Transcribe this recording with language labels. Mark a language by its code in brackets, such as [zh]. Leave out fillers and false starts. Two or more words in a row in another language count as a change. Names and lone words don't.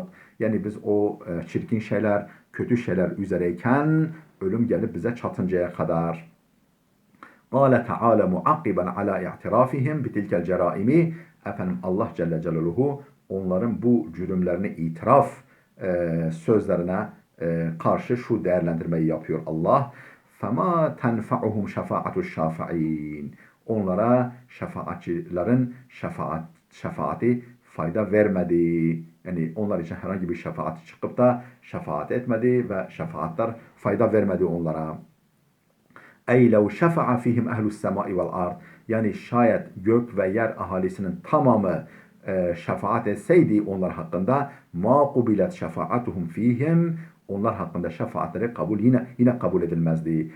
[tr] Yani biz o çirkin şeyler, kötü şeyler üzereyken ölüm gelip bize çatıncaya kadar. [ar] قال تعالى معقبا على اعترافهم بتلك الجرائم. [tr] Allah Celle Celaluhu onların bu cürümlerini itiraf sözlerine karşı şu değerlendirmeyi yapıyor Allah. [ar] فَمَا تَنْفَعُهُمْ شَفَاعَةُ الشَّافِعِينَ. [tr] Onlara şefaatçilerin şefaati fayda vermedi. Yani onlar için herhangi bir şefaat çıkıp da şefaat etmedi ve şefaatler fayda vermedi onlara. [ar] أي لو شفع فيهم أهل السماء والأرض. [tr] Yani şayet gök ve yer ahalisinin tamamı şefaat etseydi onlar hakkında, [ar] ما قبلت شفاعتهم فيهم, [tr] onlar hakkında şefaatleri yine kabul edilmezdi.